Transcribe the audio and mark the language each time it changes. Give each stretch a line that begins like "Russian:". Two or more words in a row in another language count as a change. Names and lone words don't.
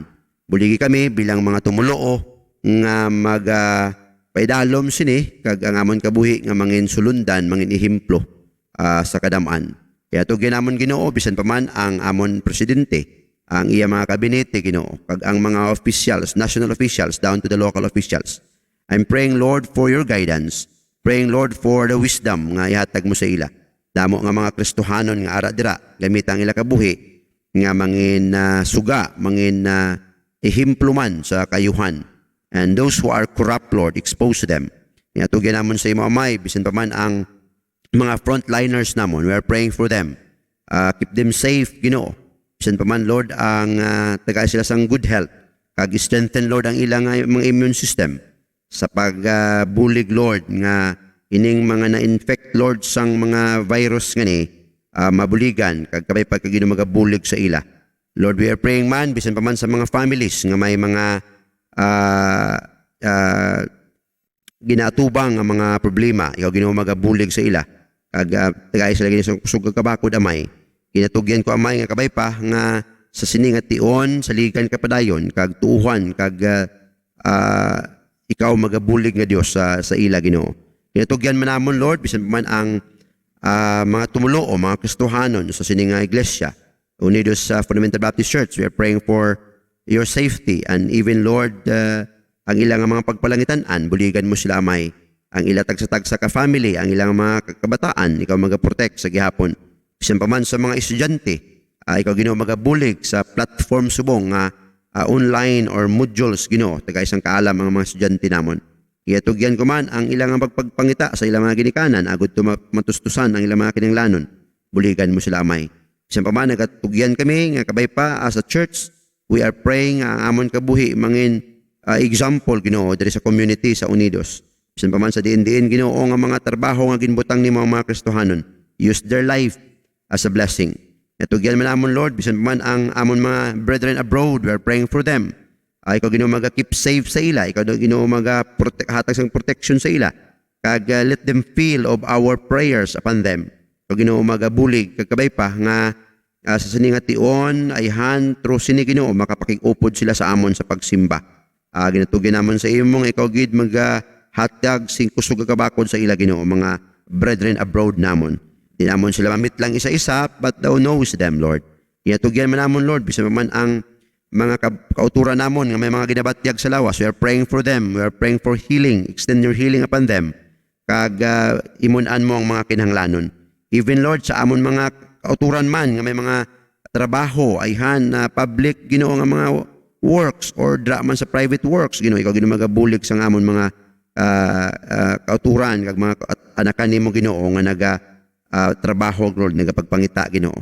Hiligaynon: Buligi kami bilang mga tumuloo nga paidalom sini kag ang amon kabuhi nga mangin sulundan, mangin ihimplo sa kadam-an. Kaya to ginamon Ginoo bisan pa man ang amon presidente, ang iya mga kabinete Ginoo, kag ang mga officials,
English: national officials down to the local officials. I'm praying Lord for your guidance, praying Lord for the wisdom
Hiligaynon: nga ihatag mo sa ila. Damo nga mga Kristohanon nga ara dira gamit ang ila kabuhi nga mangin suga, mangin ihimpluman sa kayuhan.
English: And those who are corrupt, Lord, expose them.
Hiligaynon: Nga to ginamon sa imo amay bisan pa man ang mga frontliners namon,
English: we are praying for them. Keep them safe Ginoo.
Hiligaynon: Bisan pa man Lord ang tagay sila sang
English: good health.
Hiligaynon: Kag strengthen Lord ang ilang mga
English: immune system
Hiligaynon: sa pagbulig Lord nga ining mga na-infect Lord sang mga virus nga ni mabuligan kag kabay pagka Ginoo magabulig sa ila. Lord,
English: we are praying
Hiligaynon: man bisan pa man sa mga families nga may mga ginatubang nga mga problema, ikaw Ginoo magabulig sa ila. Kag tagay sila gini sa kusog kabakod amay. Ginatugyan ko amay nga kabay pa nga sa sini nga tion sa ligan kapadayon kag tuuhan kag ikaw magabulig nga Dios sa ila Ginoo. Ginatugyan man namon Lord bisan pa man ang mga tumulo o mga Kristohanon sa sini nga iglesia Unidos Fundamental Baptist Church.
English: We are praying for your safety and even Lord
Hiligaynon: ang ilang mga pagpalangitan-an buligan mo sila amay. Ang ila tagsa-tagsa ka family, ang ilang mga kabataan ikaw magaprotect sa gihapon. Bisan pa man sa mga estudyante, ikaw Ginoo magabulig sa platform subong nga
English: online or modules
Hiligaynon: Ginoo taga isang kaalam ang mga estudyante namon. Kaya tugyan ko man ang ilang pagpangita sa ilang mga ginikanan agud to matustusan ang ilang mga kinahanglanon. Buligan mo sila amay. Bisan pa man nagatugyan kami nga kabay pa
English: as a church, we are praying
Hiligaynon: ang amon kabuhi mangin example Ginoo diri sa community sa Unidos. Bisan pa man sa diin-diin Ginoo nga mga trabaho nga ginbutang ni mga Kristohanon,
English: use their life as a blessing.
Hiligaynon: Natugyan man amon Lord, bisan pa man ang amon mga brethren abroad,
English: we are praying for them.
Hiligaynon: Ikaw Ginoo maga-keep safe sa ila, ikaw Ginoo hatag sang protection sa ila.
English: Kag let them feel of our prayers upon them.
Hiligaynon: Ikaw Ginoo magabulig kag kabay pa nga sa sininga tion ay through sini Ginoo makapakig-upod sila sa amon sa pagsimba. Ginatugyan namon sa imo nga ikaw gid hatag sing kusog kabakod sa ila Ginoo mga brethren abroad namon. Di namon sila mamit lang isa-isa,
English: but thou knows them, Lord.
Hiligaynon: Ginatugyan man namon, Lord, bisan man ang mga kauturan namon nga may mga ginabatyag sa lawas.
English: We are praying for them. We are praying for healing. Extend your healing upon them.
Hiligaynon: Kag imunan mo ang mga kinahanglanon. Even, Lord, sa amon mga kauturan man nga may mga trabaho ayhan na public Ginoo nga mga works or dra man sa
English: private works
Hiligaynon: Ginoo ikaw Ginoo magabulig sa amon mga kauturan kag mga anakan nimo Ginoo nga naga trabaho Lord nagapagpangita Ginoo.